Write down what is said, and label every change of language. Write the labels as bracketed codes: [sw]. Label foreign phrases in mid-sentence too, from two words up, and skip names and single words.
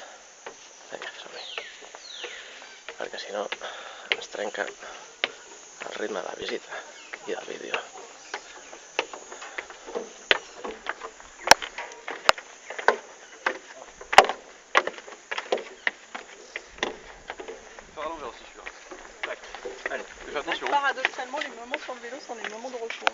[ca] Vinga, som-hi. Perquè si no ens trenca el ritme de la visita i del vídeo. [fr] Paradoxalement, les moments sur le vélo sont des moments de repos.